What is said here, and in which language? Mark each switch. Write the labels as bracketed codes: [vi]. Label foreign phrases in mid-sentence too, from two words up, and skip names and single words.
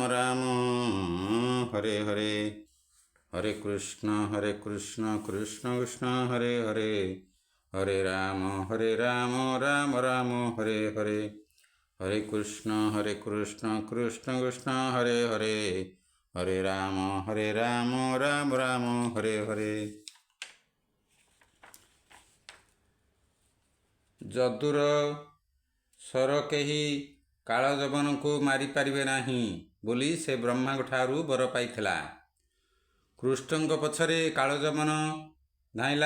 [sa] राम हरे हरे, हरे कृष्ण कृष्ण कृष्ण हरे हरे, हरे राम राम राम हरे हरे, हरे कृष्ण कृष्ण कृष्ण हरे हरे, हरे राम राम राम हरे हरे। [or] ଯଦୁର ସର କେହି କାଳଯବନକୁ ମାରିପାରିବେ ନାହିଁ ବୋଲି ସେ ବ୍ରହ୍ମାଙ୍କଠାରୁ ବର ପାଇଥିଲା। କୃଷ୍ଣଙ୍କ ପଛରେ କାଳଯବନ ଧାଇଁଲା।